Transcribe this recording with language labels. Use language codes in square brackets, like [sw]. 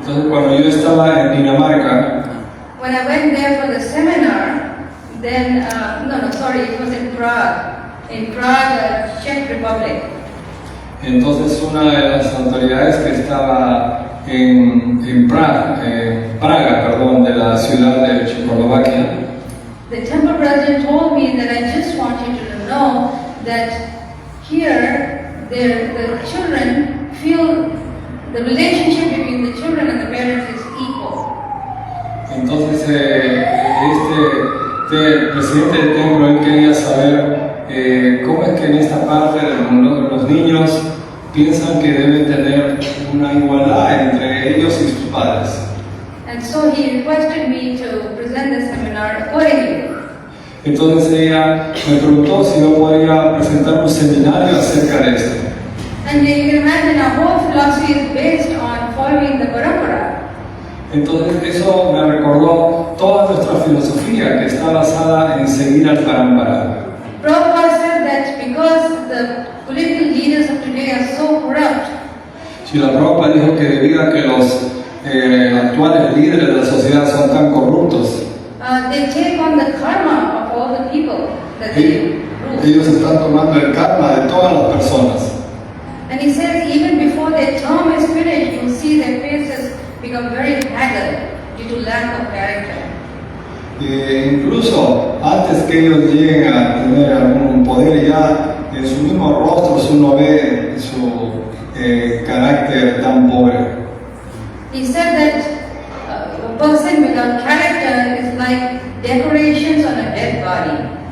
[es] Entonces cuando yo estaba en Dinamarca, [en] When I went there for the seminar, then, it was in Prague, Czech Republic. [es] entonces una de las autoridades que estaba en Praga, de la ciudad de Checoslovaquia, [en] The temple president told me that I just want you to know that here the children feel the relationship between the children and the parents is equal. [es] entonces este presidente del templo él quería saber cómo es que en esta parte del mundo los niños piensan que deben tener una igualdad entre ellos y sus padres. [en] And so he requested me to present the seminar accordingly. [es] Entonces ella me preguntó si yo podía presentar un seminario acerca de esto. [en] And you can imagine our whole philosophy is based on following the parampara. [es] Entonces eso me recordó toda nuestra filosofía que está basada en seguir al parampara. [en] Prabhupada said that because the political leaders of today are so corrupt, [es] Srila Prabhupada dijo que debido a que los actuales líderes de la sociedad son tan corruptos, [en] they take on the karma of all the people that they rule. [es] ellos están tomando el karma de todas las personas. [en] And he says even before their term is finished, you'll see their faces become very haggard due to lack of character. [es] Incluso antes que ellos lleguen a tener algún poder, ya en sus mismos rostros uno ve su carácter tan pobre. [en] He said that a person without character is like decorations on a dead body.